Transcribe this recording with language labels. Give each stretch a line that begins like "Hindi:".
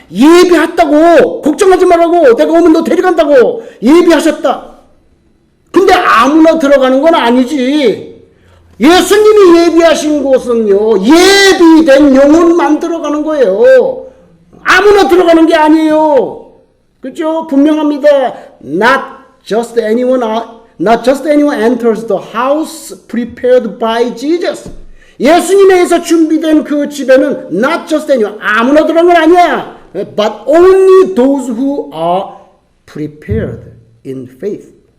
Korean: 예비했다고. 걱정하지 말라고. 내가 오면 너 데려간다고. 예비하셨다. 근데 아무나 들어가는 건 아니지. 예수님이 예비하신 곳은요, 예비된 영혼만 들어가는 거예요. 아무나 들어가는 게 아니에요. 그렇죠? 분명합니다.
English: Not just anyone enters the house prepared by Jesus.
Korean: 예수님에 의해서 준비된 그 집에는 not just anyone, 아무나 들어간 건 아니야.
English: But only those who are prepared in faith.